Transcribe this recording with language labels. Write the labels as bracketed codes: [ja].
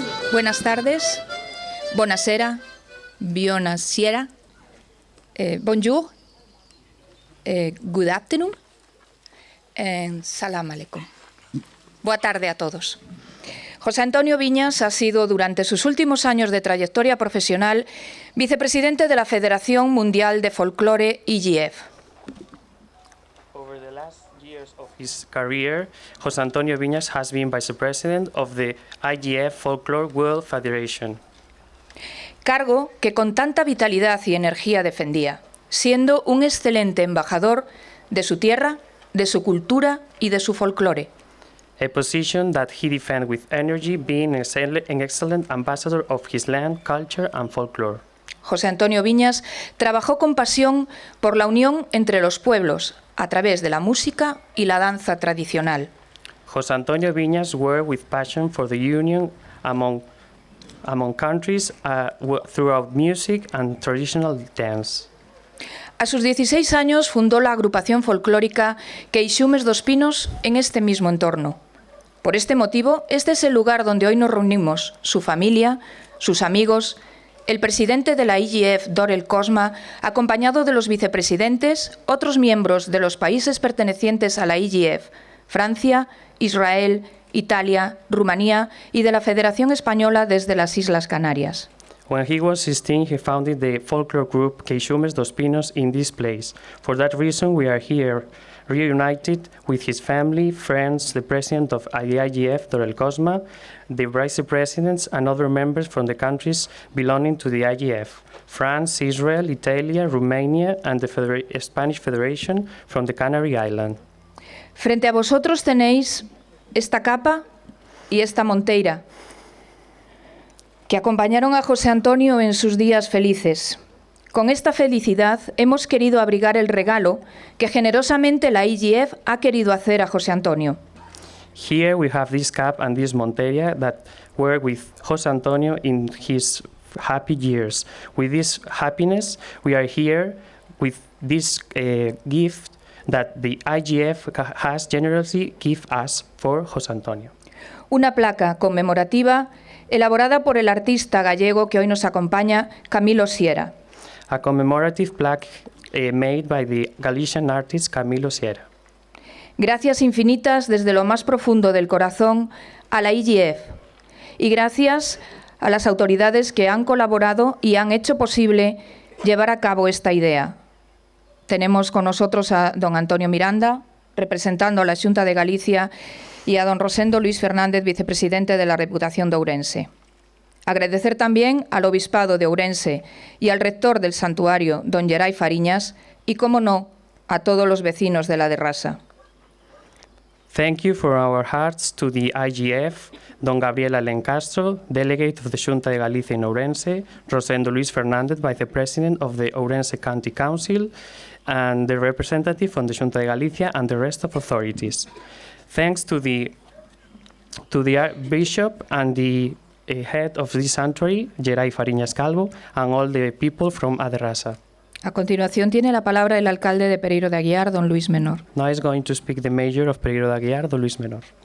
[es] Buenas tardes, buonasera, buonasera, bonjour, [en] good afternoon, [es] salam aleikum. Buena tarde a todos. José Antonio Viñas ha sido durante sus últimos años de trayectoria profesional vicepresidente de la Federación Mundial de Folclore IGF. [en] Of his career, José Antonio Viñas has been Vice President of the IGF Folklore World Federation. [es] Cargo que con tanta vitalidad y energía defendía, siendo un excelente embajador de su tierra, de su cultura y de su folclore. [en] A position that he defended with energy, being an excellent ambassador of his land, culture and folklore. [es] José Antonio Viñas trabajó con pasión por la unión entre los pueblos a través de la música y la danza tradicional. [en] José Antonio Viñas worked with passion for the union among countries throughout music and traditional dance. [es] A sus 16 años fundó la agrupación folclórica Queixumes dos Pinos en este mismo entorno. Por este motivo, este es el lugar donde hoy nos reunimos, su familia, sus amigos, el presidente de la IGF, Dorel Cosma, acompañado de los vicepresidentes, otros miembros de los países pertenecientes a la IGF, Francia, Israel, Italia, Rumanía y de la Federación Española desde las Islas Canarias. [en] When he was 16, he founded the folklore group Queixumes dos Pinos in this place. For that reason, we are here, reunited with his family, friends, the president of the IGF, Dorel Cosma, the vice presidents and other members from the countries belonging to the IGF, France, Israel, Italy, Romania and the Spanish Federation from the Canary Island. [es] Frente a vosotros tenéis esta capa y esta monteira, que acompañaron a José Antonio en sus días felices. Con esta felicidad hemos querido abrigar el regalo que generosamente la IGF ha querido hacer a José Antonio. [en] Here we have this cap and this monteria that were with José Antonio in his happy years. With this happiness, we are here with this gift that the IGF has generously given us for José Antonio. [es] Una placa conmemorativa elaborada por el artista gallego que hoy nos acompaña, Camilo Sierra. [en] A commemorative plaque made by the Galician artist Camilo Sierra. [es] Gracias infinitas desde lo más profundo del corazón a la IGF y gracias a las autoridades que han colaborado y han hecho posible llevar a cabo esta idea. Tenemos con nosotros a don Antonio Miranda, representando a la Xunta de Galicia, y a don Rosendo Luis Fernández, vicepresidente de la Reputación de Ourense. Agradecer también al Obispado de Ourense y al rector del santuario, don Gerai Fariñas, y, como no, a todos los vecinos de la de Rasa. [en] Thank you for our hearts to the IGF, Don Gabriel Alencastro, Delegate of the Xunta de Galicia in Ourense, Rosendo Luis Fernández, Vice President of the Ourense County Council, and the representative from the Xunta de Galicia and the rest of authorities. Thanks to the Archbishop and the head of this sanctuary, Geray Fariñas Calvo, and all the people from Aderrasa. [es] A continuación tiene la palabra el alcalde de Pereiro de Aguiar, don Luis Menor. [en] Now is going to speak the mayor of Pereiro de Aguiar, don Luis Menor.